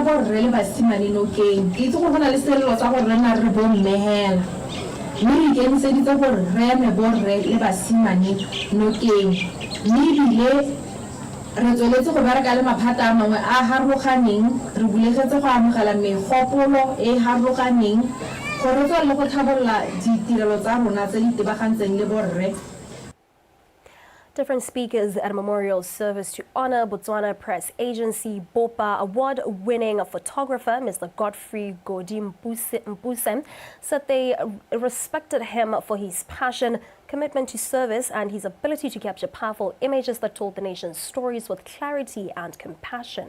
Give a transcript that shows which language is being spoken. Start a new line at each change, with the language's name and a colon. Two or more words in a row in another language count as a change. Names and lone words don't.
Tswana: borre le basimane nokeng ke itse go bona le selelo tsa gore rena re bommehela mme re ikemiseditse gore re eme borre le basimane nokeng mme ebile re tsweletse go bereka le maphata a mangwe a harologaneng re bulegetse go amogela megopolo e harologaneng gore re tswelele go tlhabolola ditirelo tsa rona tse di tebagantseng le borre.
English: Different speakers at a memorial service to honor Botswana Press Agency BOPA award-winning photographer Mr. Godfrey Godi Mpuse said they respected him for his passion, commitment to service and his ability to capture powerful images that told the nation's stories with clarity and compassion.